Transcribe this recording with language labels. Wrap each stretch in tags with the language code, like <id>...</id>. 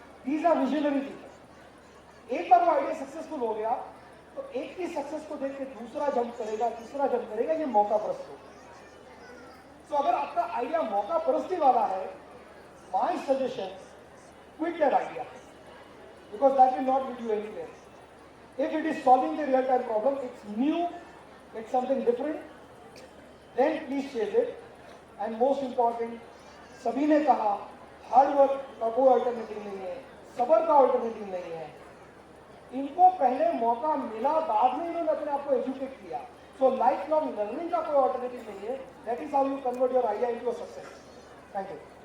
<en>These are visionary people.</en> <hi>एक बार वो idea successful हो गया तो एक की सक्सेस को देख के दूसरा जंप करेगा, तीसरा जंप करेगा. ये मौका परस्त होगा. तो अगर आपका आइडिया मौका परस्ती वाला है, my suggestion,</hi> <en>quit that idea because that will not lead you anywhere. If it is solving the real time problem, it's new, it's something different, then please chase it. And most important,</en> <hi>सभी ने कहा hard work का कोई alternative नहीं है, सब्र का alternative नहीं है. इनको पहले मौका मिला, बाद में इन्होंने अपने आप को एजुकेट किया. सो लाइफ लॉन्ग लर्निंग का कोई ऑल्टरनेटिव नहीं है.</hi> <en>That is how you convert your idea into a success. Thank you.</en>